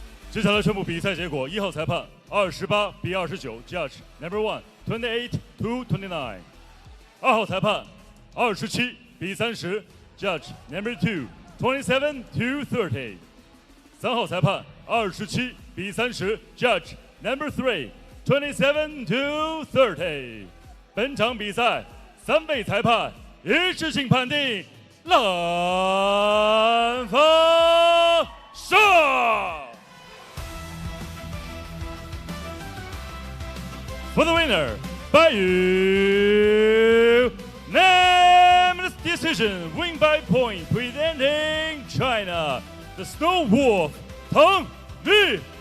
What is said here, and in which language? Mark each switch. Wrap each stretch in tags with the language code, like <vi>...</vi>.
<zh>接下来宣布比赛结果：1号裁判28比29 ，</zh> <en>Judge Number 1 28-29。</en> <zh>2号裁判27比30 ，</zh> <en>Judge Number 2 27-30。</en> <zh>3号裁判27比30 ，</zh> <en>Judge Number 3 27-30。</en> <zh>本场比赛3位裁判一致性判定蓝方胜。</zh> <en>For the winner, by unanimous decision, win by point, presenting China, the Snow Wolf, Tenglige.</en>